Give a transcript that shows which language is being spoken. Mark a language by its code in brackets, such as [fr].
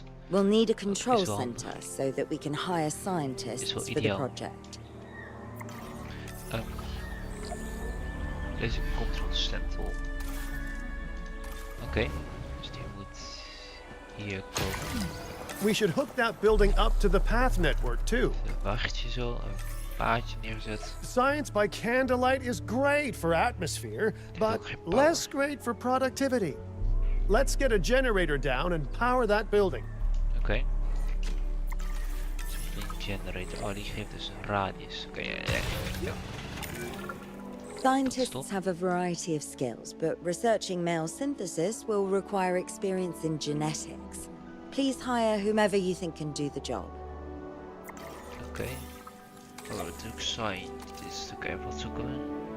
[en] We'll need a control center so that we can hire scientists for the project. [nl] Deze controlstempel. Oké, dus die moet hier komen. [en] We should hook that building up to the path network too. [nl] Een wachtje zo, een paadje neerzet. [en] Science by candlelight is great for atmosphere, but less great for productivity. Let's get a generator down and power that building. [nl] Oké. Een generator. Oh, die geeft dus een radius. Oké, ja. [en] Scientists have a variety of skills, but researching male synthesis will require experience in genetics. Please hire whomever you think can do the job. [nl] Oké. Oh, natuurlijk scientist. Oké, wat zoeken we?